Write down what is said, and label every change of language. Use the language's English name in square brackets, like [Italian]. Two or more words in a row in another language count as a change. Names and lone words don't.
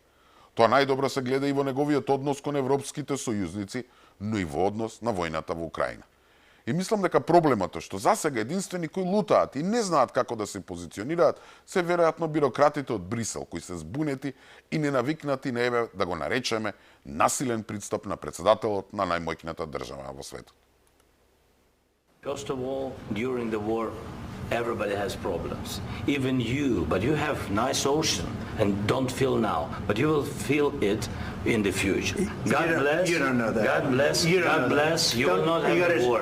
[Macedonian] Тоа најдобро се гледа и во неговиот однос кон европските сојузници, но и во однос на војната во Украина. И мислам дека проблемот е што засега единствени кои лутаат и не знаат како да се позиционираат се веројатно бирократите од Брисел, кои се збунети и ненавикнати на, еве да го наречеме, насилен пристап на председателот на најмоќната држава во светот. [English] First of all, during the war, everybody has problems. Even you, but you have nice ocean and don't feel now, but you will feel it in the future. God bless. You don't know that. God bless. You don't God know bless. that. You will not have war.